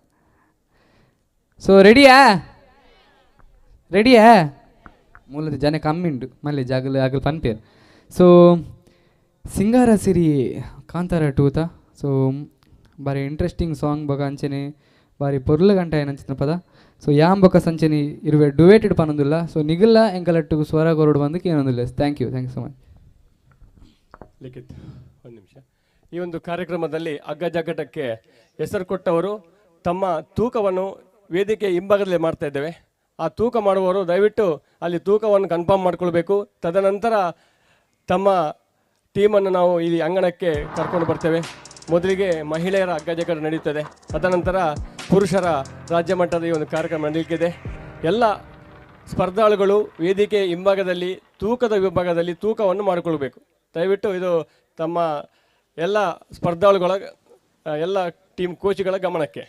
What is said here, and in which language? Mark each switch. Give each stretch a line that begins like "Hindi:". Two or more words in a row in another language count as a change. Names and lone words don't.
Tulu: ಸೊ ರೆಡಿಯಾ ರೆಡಿಯಾ ಮೂಲದ ಜನ ಕಮ್ಮಿ ಉಂಟು ಮಲ್ಲಿ ಜಾಗಲು ಆಗಲು ಪನ್ಪೇರು ಸೊ ಸಿಂಗಾರ ಸಿರಿ ಕಾಂತಾರ ಟೂತ ಸೊ ಬಾರಿ
English: interesting song
Tulu: ಬೊಕ ಅಂಚನೆ ಬಾರಿ ಪೊರ್ಲು ಗಂಟೆ ಏನಂಚಿನ ಪದ ಸೊ ಯಾಂ ಬೊಕ ಸಂಚನೆ ಇರುವೆ ಡುವೇಟೆಡ್ ಪನ್ನೊಂದಿಲ್ಲ ಸೊ ನಿಗುಲ್ಲ ಎಂಕಲಟ್ಟು ಸ್ವರ ಕೊರಡು ಬಂದಕ್ಕೆ ಏನೊಂದಿಲ್ಲ
English: thank you so much
Kannada: ಲಿಖಿತ್ ಒಂದು ನಿಮಿಷ ಈ ಒಂದು ಕಾರ್ಯಕ್ರಮದಲ್ಲಿ ಹಗ್ಗ ಜಗ್ಗಾಟಕ್ಕೆ ಹೆಸರು ಕೊಟ್ಟವರು ತಮ್ಮ ತೂಕವನ್ನು ವೇದಿಕೆ ಹಿಂಭಾಗದಲ್ಲಿ ಮಾಡ್ತಾ ಇದ್ದೇವೆ ಆ ತೂಕ ಮಾಡುವವರು ದಯವಿಟ್ಟು ಅಲ್ಲಿ ತೂಕವನ್ನು ಕನ್ಫರ್ಮ್ ಮಾಡ್ಕೊಳ್ಬೇಕು ತದನಂತರ ತಮ್ಮ ಟೀಮನ್ನು ನಾವು ಇಲ್ಲಿ ಅಂಗಣಕ್ಕೆ ಕರ್ಕೊಂಡು ಬರ್ತೇವೆ ಮೊದಲಿಗೆ ಮಹಿಳೆಯರ ಹಗ್ಗ ಜಗ್ಗಾಟ ನಡೆಯುತ್ತದೆ ತದನಂತರ ಪುರುಷರ ರಾಜ್ಯ ಮಟ್ಟದ ಈ ಒಂದು ಕಾರ್ಯಕ್ರಮ ನಡೆಯಲಿಕ್ಕಿದೆ ಎಲ್ಲ ಸ್ಪರ್ಧಾಳುಗಳು ವೇದಿಕೆ ಹಿಂಭಾಗದಲ್ಲಿ ತೂಕದ ವಿಭಾಗದಲ್ಲಿ ತೂಕವನ್ನು ಮಾಡಿಕೊಳ್ಬೇಕು ದಯವಿಟ್ಟು ಇದು ತಮ್ಮ ಎಲ್ಲ ಸ್ಪರ್ಧಾಳುಗಳ ಎಲ್ಲ ಟೀಮ್ ಕೋಚ್ಗಳ ಗಮನಕ್ಕೆ